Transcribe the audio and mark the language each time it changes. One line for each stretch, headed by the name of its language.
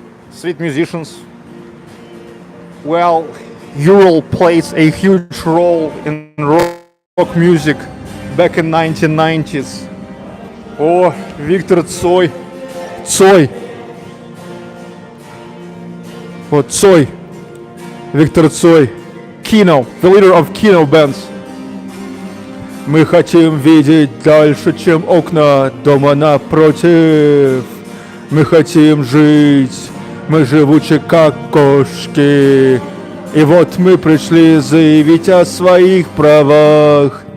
English: Street musicians. Well, Ural plays a huge role in rock music back in 1990s. Oh, Victor Tsoi.
Russian: Tsoi. Вот Цой.
English: Виктор Цой, Kino, the leader of Kino bands.
Russian: Мы хотим видеть дальше, чем окна дома напротив. Мы хотим жить, мы живучи как кошки. И вот мы пришли заявить о своих правах.